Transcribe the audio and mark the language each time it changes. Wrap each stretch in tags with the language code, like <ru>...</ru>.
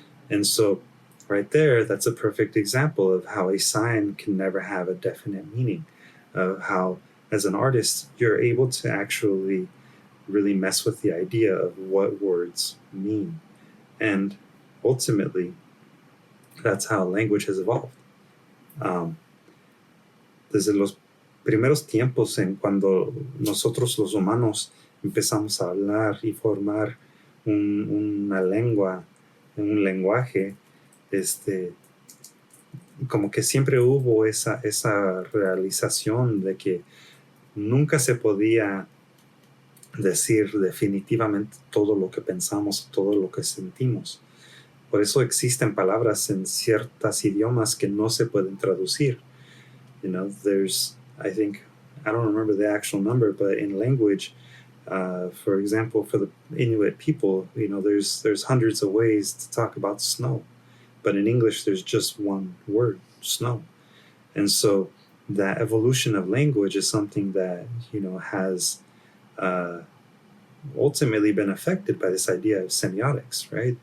<en>And so right there, that's a perfect example of how a sign can never have a definite meaning, of how, as an artist, you're able to actually really mess with the idea of what words mean. And ultimately, that's how language has evolved.</en> <es>Desde los primeros tiempos, en cuando nosotros los humanos empezamos a hablar y formar una lengua, un lenguaje, como que siempre hubo esa realización de que nunca se podía decir definitivamente todo lo que pensamos, todo lo que sentimos. Por eso existen palabras en ciertos idiomas que no se pueden traducir.</es> <en>There's, I don't remember the actual number, but in language, for example, for the Inuit people, there's hundreds of ways to talk about snow. But in English, there's just one word, snow. And so that evolution of language is something that, has ultimately been affected by this idea of semiotics, right?</en>